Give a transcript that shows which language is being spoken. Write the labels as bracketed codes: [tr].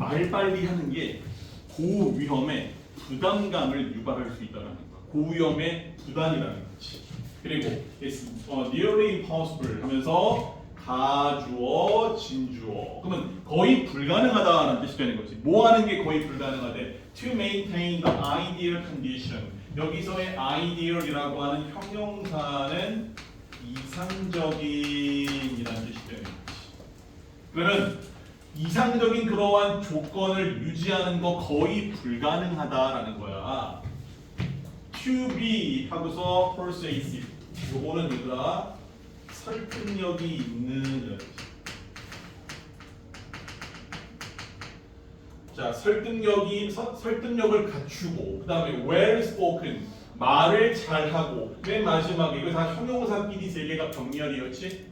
[ko] 말 빨리 하는 게 고위험의 부담감을 유발할 수 있다는 거야. 고위험의 부담이라는 거지. 그리고 [en] it's nearly impossible [ko] 하면서 가주어, 진주어. 그러면 거의 불가능하다는 뜻이 되는 거지. 뭐 하는 게 거의 불가능하대? [en] To maintain the ideal condition. [ko] 여기서의 ideal이라고 하는 형용사는 이상적인이라는 뜻이 되는 거지. 그러면 이상적인 그러한 조건을 유지하는 거 거의 불가능하다라는 거야. [en] To be 하고서 persuasive. [ko] 요거는 얘들아 설득력이 있는. 자, 설득력을 갖추고 그다음에 well spoken 말을 잘하고 맨 마지막에 이거 다 형용사끼리 세 개가 병렬이었지.